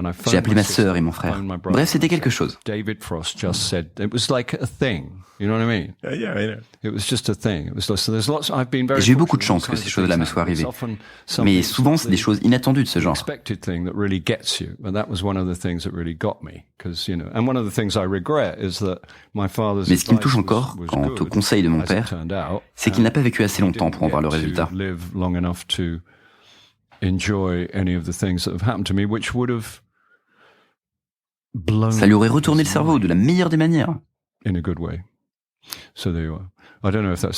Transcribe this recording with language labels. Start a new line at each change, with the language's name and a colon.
French: J'ai appelé ma sœur et mon frère. Bref, c'était quelque chose.
English: David Frost just said it was like a thing. You know what I mean? Yeah, I know. It was just a thing. It was so there's lots. I've been very.
French: Et j'ai eu beaucoup de chance que ces choses-là me soient arrivées. Mais souvent, c'est des choses inattendues de ce genre.
English: Unexpected thing that really gets you, but that was one of the things that really got me, because and one of the things I regret is that my father's.
French: Mais ce qui me touche encore, quant au conseil de mon père, c'est qu'il n'a pas vécu assez longtemps pour en voir le résultat. Ça lui aurait retourné le cerveau de la meilleure des manières.
English: In a good way. So there you are. I don't know if that's.